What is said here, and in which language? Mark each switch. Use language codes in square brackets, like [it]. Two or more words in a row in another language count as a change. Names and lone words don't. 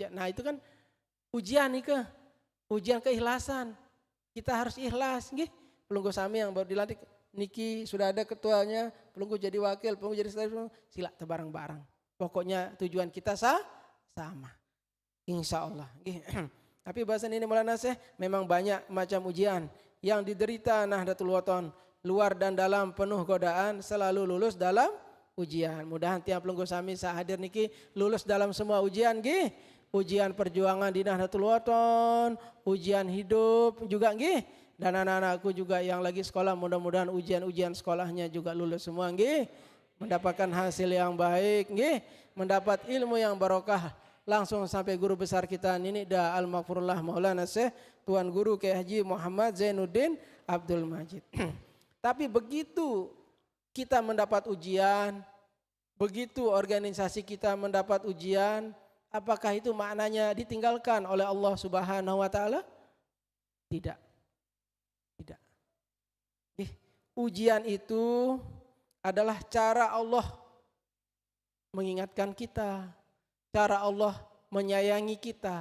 [id] Nah itu kan ujian ujian keikhlasan. Kita harus ikhlas, [sas] Pelunggu Sami [id] yang baru dilantik niki sudah ada ketuanya, pelunggu jadi wakil, pelunggu jadi sekretaris, sila tebarang-barang. Pokoknya tujuan kita sama. [ar] Insya Allah. [id] Tapi bahasan ini Maulana Syekh memang banyak macam ujian yang diderita Nahdlatul Wathon. Luar dan dalam penuh godaan, selalu lulus dalam ujian. Mudahan tiap [sas] pelunggu sami sahadir niki [id] lulus dalam semua ujian nggih. Ujian perjuangan di Nahdlatul Wathon, ujian hidup juga nggih. Dan anak-anakku juga yang lagi sekolah, mudah-mudahan ujian-ujian sekolahnya juga lulus semua nggih. Mendapatkan hasil yang baik nggih, mendapat ilmu yang barokah. Langsung sampai guru besar kita Nini Da Al-Maghfurullah Maulana Syekh Tuan Guru Kiai Haji Muhammad Zainuddin Abdul Majid. Tapi begitu kita mendapat ujian, begitu organisasi kita mendapat ujian, apakah itu maknanya ditinggalkan oleh Allah [ar] Subhanahu wa taala? [id] Tidak. Tidak. Ujian itu adalah cara Allah mengingatkan kita, cara Allah menyayangi kita.